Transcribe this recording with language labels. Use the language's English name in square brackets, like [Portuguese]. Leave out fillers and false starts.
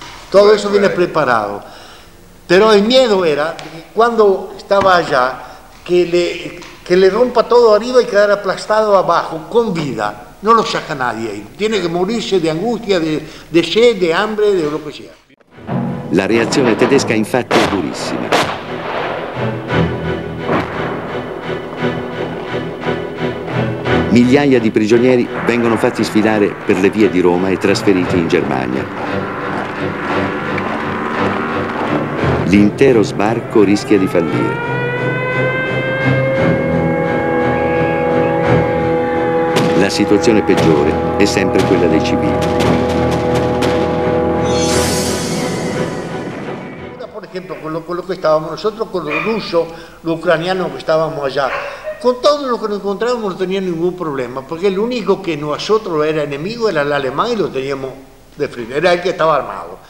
[Spanish] Todo eso viene preparado. Pero el miedo era, cuando estaba allá, que le rompa todo arriba y quedara aplastado abajo, con vida. No lo saca nadie ahí. Tiene que morirse de angustia, de sed, de hambre, de lo que sea. [Italian] La reazione tedesca infatti è durissima. Migliaia di prigionieri vengono fatti sfilare per le vie di Roma e trasferiti in Germania. L'intero sbarco rischia di fallire. La situazione peggiore è sempre quella dei civili. [Spanish] Per esempio, quello che stavamo noi, con lo russo, l'ucraniano che stavamo allà, con todo lo que nos encontrábamos no tenía ningún problema, porque el único que nosotros era enemigo era el alemán y lo teníamos de frente, era el que estaba armado.